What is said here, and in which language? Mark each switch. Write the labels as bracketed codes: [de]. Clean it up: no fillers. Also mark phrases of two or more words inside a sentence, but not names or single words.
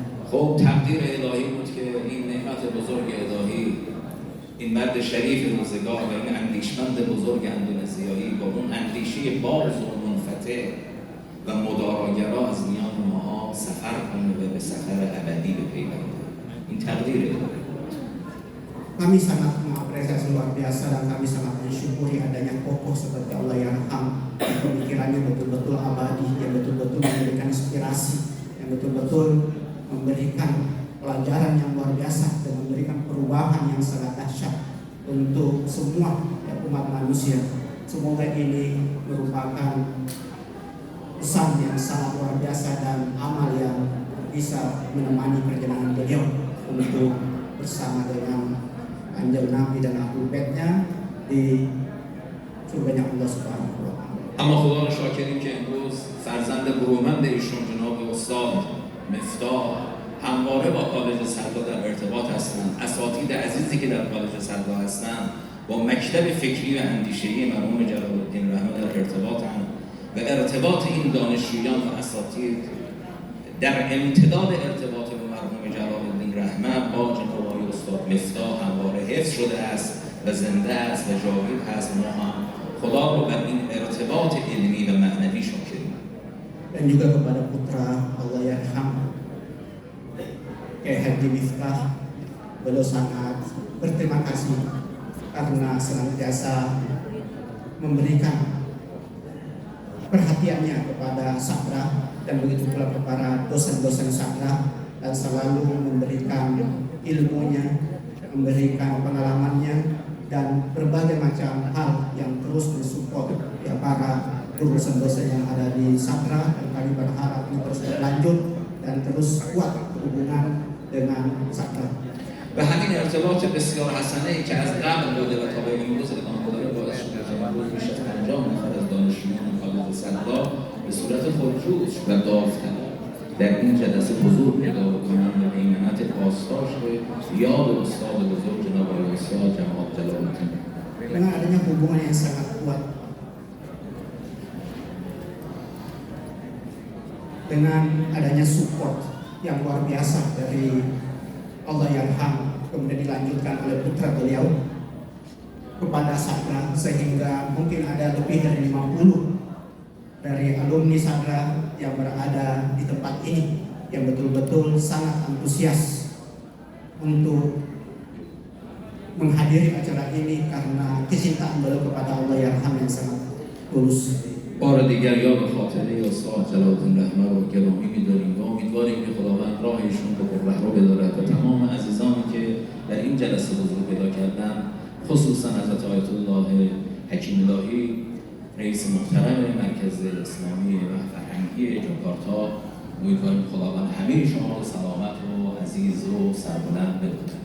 [fa] خب تقدیر الهی بود که این نعمت بزرگ الهی، این مرد شریف روزگار و این اندیشمند بزرگ اندونزیایی با اون اندیشه باز و منفتح و مداراگرا از میان ماها سفر کنه و به سفر ابدی بپیونده. این تقدیر الهی. [id] Kami sangat mengapresiasi yang luar biasa dan kami sangat mensyukuri adanya tokoh seperti [ar] الله يرحم [id] yang pemikirannya betul-betul abadi, yang betul-betul memberikan inspirasi, yang betul-betul memberikan pelajaran yang luar biasa dan memberikan perubahan yang sangat dahsyat untuk semua umat manusia. Semoga ini merupakan pesan yang sangat luar biasa dan amal yang bisa menemani perjalanan beliau untuk bersama dengan Anjel Nabi dan Ahlul Baitnya di surganya [ar] الله سبحانه وتعالى. [fa] اما خدا رو شاکریم که امروز فرزند برومند ایشون جناب استاد مفتاح همواره با کالج صدرا در ارتباط هستند. اساتید عزیزی که در کالج صدرا هستند با مکتب فکری و اندیشه‌ای مرحوم جلال الدین رحمه در ارتباطند و ارتباط این دانشجویان و اساتید در امتداد ارتباط با مرحوم جلال الدین رحمه با جناب استاد مفتاح همواره حفظ شده است و زنده است و جاوید هست. ما هم خدا رو بر این ارتباط علمی و معنوی شاکریم. [id] Dan juga kepada putra [ar] الله يرحم [id] Kiai Haji Miftah, beliau sangat berterima kasih karena senantiasa memberikan perhatiannya kepada Sakra dan begitu pula kepada dosen-dosen Sakra dan selalu memberikan ilmunya, memberikan pengalamannya dan berbagai macam hal yang terus mensupport ya para dosen-dosen yang ada di Sakra, dan kami berharap ini terus berlanjut dan terus kuat hubungan dengan Sakra. [fa] و همین ارتباط بسیار حسنه ای که از قبل بوده و تا به امروز ادامه داره باعث شده که امروز بیش از 50 نفر از دانشجویان کالج صدرا به صورت خودجوش و داوطلب در این جلسه حضور پیدا بکنند و به منت پاسداشت یاد استاد بزرگ جناب آقای استاد جمال جلال الدین. [id] Dengan adanya hubungan yang sangat kuat, dengan adanya support yang luar biasa dari [ar] الله يرحم, [id] kemudian dilanjutkan oleh putra beliau kepada Sakra, sehingga mungkin ada lebih dari 50 dari alumni Sakra yang berada di tempat ini yang betul-betul sangat antusias untuk menghadiri acara ini karena kecintaan beliau kepada [ar] الله يرحم [id] yang sangat tulus. [fa] بار دیگر یا به خاطره استاد جلال الدین رحمه رو گرامی می‌داریم و امیدواریم که خداوند راه ایشون رو پر رو بدارد و تمام عزیزانی که در این جلسه حضور پیدا کردن، خصوصا حضرت آیت الله حکیم الهی رئیس محترم مرکز اسلامی و فرهنگی جاکارتا، امیدواریم خداوند همه شما رو سلامت و عزیز و سربلند بدارد.